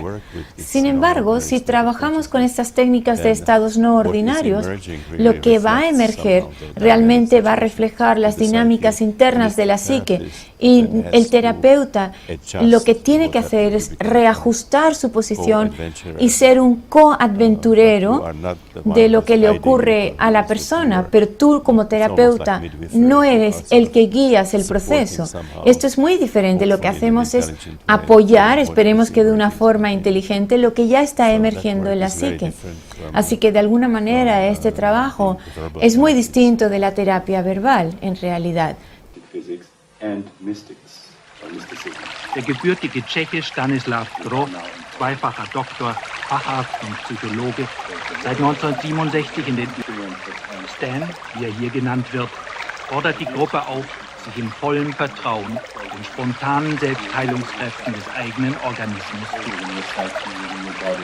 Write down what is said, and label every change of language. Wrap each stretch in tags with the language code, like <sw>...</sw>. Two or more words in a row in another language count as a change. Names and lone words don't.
<es>Sin embargo, si trabajamos con estas técnicas de estados no ordinarios, lo que va a emerger realmente va a reflejar las dinámicas internas de la psique y el terapeuta lo que tiene que hacer es reajustar su posición y ser un coaventurero de lo que le ocurre a la persona, pero tú como terapeuta no eres el que guías el proceso. Esto es muy diferente. Lo que hacemos es apoyar, esperemos que de una forma inteligente, lo que ya está emergiendo en la psique. Así que de alguna manera este trabajo es muy distinto de la terapia verbal en realidad.</es> <de>Der gebürtige Tscheche Stanislav Grof, zweifacher Doktor, Facharzt und Psychologe, seit 1967 in den Stan, wie er hier genannt wird, fordert die Gruppe auf, sich in vollem Vertrauen den spontanen Selbstheilungskräften des eigenen Organismus zu übergeben.</de>